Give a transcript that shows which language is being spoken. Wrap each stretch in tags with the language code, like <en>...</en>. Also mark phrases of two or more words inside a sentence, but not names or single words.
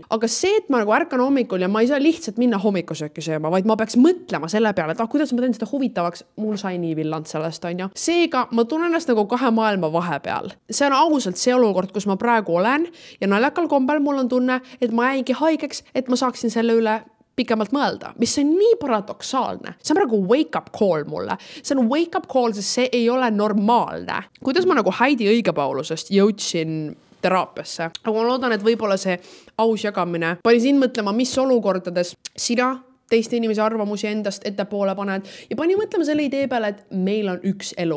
<et>Aga see, et ma nagu ärkan hommikul ja ma ei saa lihtsalt minna hommikusööki sööma, vaid ma peaks mõtlema selle peale, et kuidas ma teen seda huvitavaks, mul sai nii villand sellest, on ju. Seega ma tunnen ennast nagu kahe maailma vahepeal. See on ausalt see olukord, kus ma praegu olen ja naljakal kombel mul on tunne, et ma jäingi haigeks, et ma saaksin selle üle pikemalt mõelda, mis on nii paradoksaalne. See on praegu</et> <en>wake up call</en> <et>mulle. See on</et> <en>wake up call,</en> <et>sest see ei ole normaalne. Kuidas ma nagu Heidi Õigepaulusest jõudsin teraapiasse. Aga ma loodan, et võib-olla see aus jagamine pani sind mõtlema, mis olukordades sina teiste inimese arvamusi endast ettepoole paned ja pani mõtlema selle idee peale, et meil on üks elu.</et>